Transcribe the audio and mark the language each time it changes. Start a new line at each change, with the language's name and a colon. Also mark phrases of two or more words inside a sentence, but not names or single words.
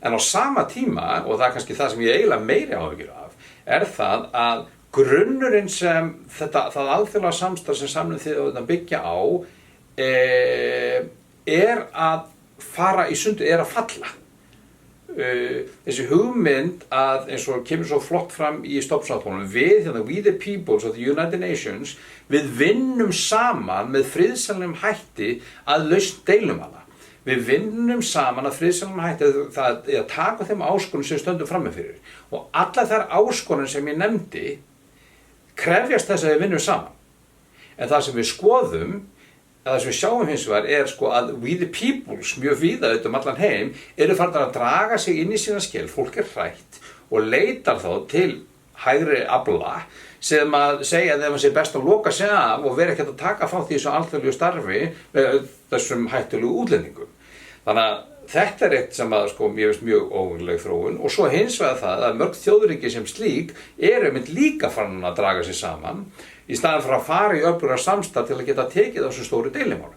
Icelandic: En á sama tíma, og það kannski það sem ég eiginlega meiri áhyggjur af, það að grunnurinn sem það alþjóðlega samstarf sem Sameinuðu þjóðirnar byggja á að fara í sundur, að falla. Þessi hugmynd að, eins og kemur svo flott fram í stofnsáttmálanum,
English: we the peoples of the United Nations,
Icelandic: við vinnum saman með friðsamlegum hætti að lausn deilumála. Við vinnum saman að friðsamlegum hætti að taka þeim áskorunum sem stöndum frammi fyrir. Og allar þær áskorunum sem ég nefndi krefjast þess að við vinnum saman. En það sem við skoðum, það sem við sjáum hins vegar sko að
English: we the peoples,
Icelandic: mjög víða allan heim, eru farnar að draga sig inn í sína skil, fólk hrætt og leitar þá til hægri afla sem að segja að þeim sé best að loka sig af og vera ekkert að taka þátt í þessu alþjóðlegu starfi með þessum hættulegu útlendingum. Þannig að þetta eitt sem að sko mér finnst mjög óvenjuleg þróun og svo hins vegar það að mörg þjóðríki sem slík eru einmitt líka farin að draga sig saman í staðinn fyrir að fara í öflugra samstarf til að geta tekið á þessum stóru deilumálum.